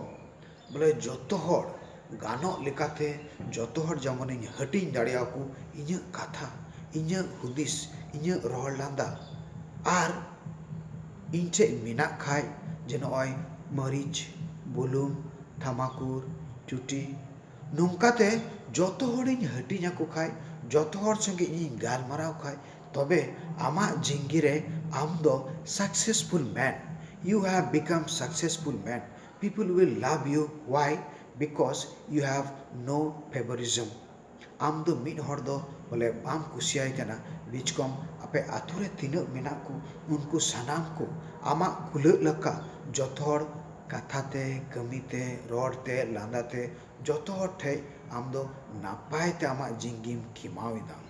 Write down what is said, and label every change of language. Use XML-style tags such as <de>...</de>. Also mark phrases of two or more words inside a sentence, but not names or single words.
<sat>ᱵᱚᱞᱮ ᱡᱚᱛᱚ ᱦᱚᱲ ᱜᱟᱱᱚᱜ ᱞᱮᱠᱟᱛᱮ ᱡᱚᱛᱚ ᱦᱚᱲ ᱡᱮᱢᱚᱱᱤᱧ ᱦᱟᱹᱴᱤᱧ ᱫᱟᱲᱮᱭᱟᱠᱚ ᱤᱧᱟᱹᱜ ᱠᱟᱛᱷᱟ, ᱤᱧᱟᱹᱜ ᱦᱩᱫᱤᱥ, ᱤᱧᱟᱹᱜ ᱨᱚᱲ ᱞᱟᱸᱫᱟ᱾ ᱟᱨ ᱤᱧ ᱴᱷᱮᱡ ᱢᱮᱱᱟᱜ ᱠᱷᱟᱡ ᱡᱮ ᱱᱚᱜᱼᱚᱭ ᱢᱟᱹᱨᱤᱪ, ᱵᱩᱞᱩᱝ, ᱛᱷᱟᱢᱟᱠᱩᱨ, ᱪᱩᱴᱤ, ᱱᱚᱝᱠᱟᱛᱮ ᱡᱚᱛᱚ ᱦᱚᱲᱤᱧ ᱦᱟᱹᱴᱤᱧ ᱟᱠᱚ ᱠᱷᱟᱡ, ᱡᱚᱛᱚ ᱦᱚᱲ ᱥᱚᱸᱜᱮ ᱤᱧᱤᱧ ᱜᱟᱞᱢᱟᱨᱟᱣ ᱠᱷᱟᱡ, ᱛᱚᱵᱮ ᱟᱢᱟᱜ ᱡᱤᱝᱜᱤ ᱨᱮ ᱟᱢ ᱫᱚ</sat> <en>successful man. You have become successful man. People will love you. Why? Because you have no favorism.</en> <sat>ᱟᱢ ᱫᱚ ᱢᱤᱫ ᱦᱚᱲ ᱫᱚ ᱵᱚᱞᱮ ᱵᱟᱢ ᱠᱩᱥᱤᱭᱟᱭ ᱠᱟᱱᱟ, ᱵᱤᱪᱠᱚᱢ ᱟᱯᱮ ᱟᱛᱳ ᱨᱮ ᱛᱤᱱᱟᱹᱜ ᱢᱮᱱᱟᱜ ᱠᱚ ᱩᱱᱠᱩ ᱥᱟᱱᱟᱢ ᱠᱚ ᱟᱢᱟᱜ ᱠᱩᱞᱟᱹᱜ ᱞᱮᱠᱟ ᱡᱚᱛᱚ ᱦᱚᱲ ᱠᱟᱛᱷᱟᱛᱮ, ᱠᱟᱹᱢᱤᱛᱮ, ᱨᱚᱲᱛᱮ, ᱞᱟᱸᱫᱟᱛᱮ ᱡᱚᱛᱚ ᱦᱚᱲ ᱴᱷᱮᱡ ᱟᱢ ᱫᱚ ᱱᱟᱯᱟᱭ ᱛᱮ ᱟᱢᱟᱜ ᱡᱤᱝᱜᱤᱢ ᱠᱷᱮᱢᱟᱣ ᱮᱫᱟ᱾</sat>